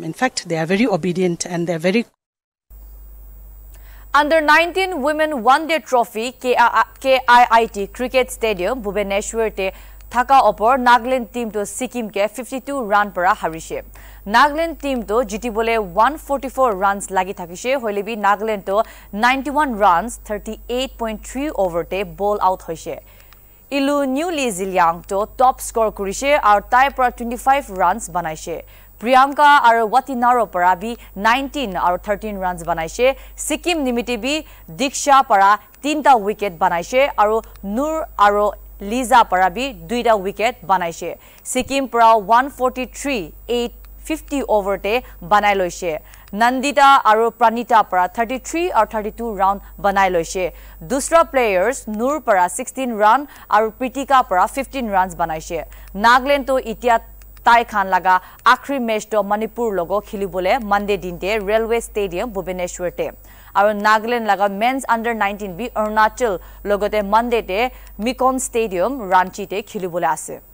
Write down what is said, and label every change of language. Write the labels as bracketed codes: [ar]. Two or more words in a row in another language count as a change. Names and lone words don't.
[en] In fact, they are very obedient, and they are very. [nag] Under 19 Women One-Day Trophy KIIT Cricket Stadium, Bhubaneswar te Thaka opor Nagaland team to Sikkim ke 52 run para harise. Nagaland team to GT bole 144 runs lagi thakise hoilebi Nagaland to 91 runs 38.3 over te ball out hoise. Ilu Newly Ziliang to top score kurise aru tai para 25 runs banaise. Priyanka aru Watinaro para bi 19 aru 13 runs banaise. Sikkim nimite bi Diksha para 3ta wicket banaise aru Nur aru Liza para bi 2ta wicket banaise. Sikkim para 143.850 over te banai loise. Nandita aru Pranita para 33 or 32 round banai loise. Dusra players Nur para 16 run aru Pritika para 15 runs banaise. Nagaland to itia tai khan laga akhri match to Manipur logo khilibole Monday dinte Railway Stadium Bhubaneswar te. Aru Nagaland laga men's under 19 bi Arunachal logote Monday te Mikon Stadium Ranchi te khilibole ase.